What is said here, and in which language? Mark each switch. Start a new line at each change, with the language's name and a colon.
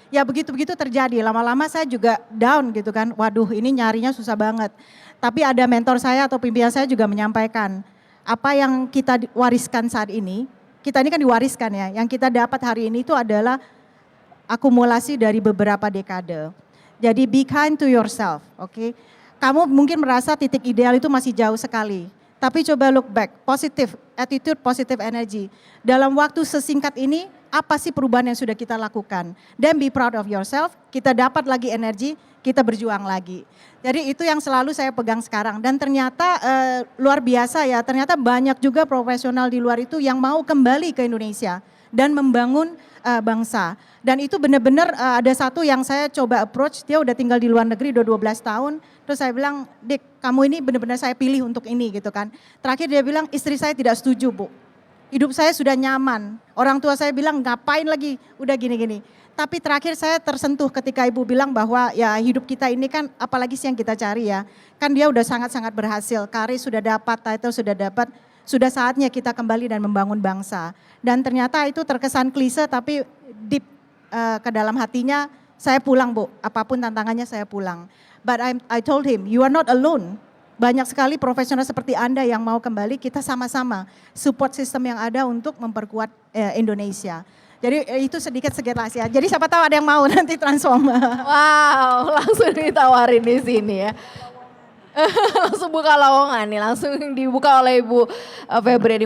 Indonesian: Ya begitu-begitu terjadi, lama-lama saya juga down gitu kan. Waduh ini nyarinya susah banget. Tapi ada mentor saya atau pimpinan saya juga menyampaikan, apa yang kita wariskan saat ini, kita ini kan diwariskan ya, yang kita dapat hari ini itu adalah akumulasi dari beberapa dekade. Jadi
English: be kind to yourself,
Indonesian: oke? Kamu mungkin merasa titik ideal itu masih jauh sekali. Tapi coba
English: look back, positive attitude, positive energy.
Indonesian: Dalam waktu sesingkat ini, apa sih perubahan yang sudah kita lakukan? Dan
English: be proud of yourself,
Indonesian: kita dapat lagi energi, kita berjuang lagi. Jadi itu yang selalu saya pegang sekarang. Dan ternyata luar biasa ya, ternyata banyak juga profesional di luar itu yang mau kembali ke Indonesia dan membangun bangsa. Dan itu benar-benar ada satu yang saya coba approach, dia udah tinggal di luar negeri udah 12 tahun. Terus saya bilang, Dik kamu ini benar-benar saya pilih untuk ini gitu kan. Terakhir dia bilang, istri saya tidak setuju Bu. Hidup saya sudah nyaman. Orang tua saya bilang ngapain lagi, udah gini-gini. Tapi terakhir saya tersentuh ketika ibu bilang bahwa ya hidup kita ini kan apalagi sih yang kita cari ya. Kan dia udah sangat-sangat berhasil, karir sudah dapat, title sudah dapat. Sudah saatnya kita kembali dan membangun bangsa. Dan ternyata itu terkesan klise tapi deep ke dalam hatinya, saya pulang Bu, apapun tantangannya saya pulang.
English: But I told him, you are not alone.
Indonesian: Banyak sekali profesional seperti Anda yang mau kembali, kita sama-sama support sistem yang ada untuk memperkuat Indonesia. Jadi itu sedikit segelas ya. Jadi siapa tahu ada yang mau nanti transformer. Wow, langsung ditawarin di sini ya. Langsung buka lowongan nih, langsung dibuka oleh Ibu Febriani.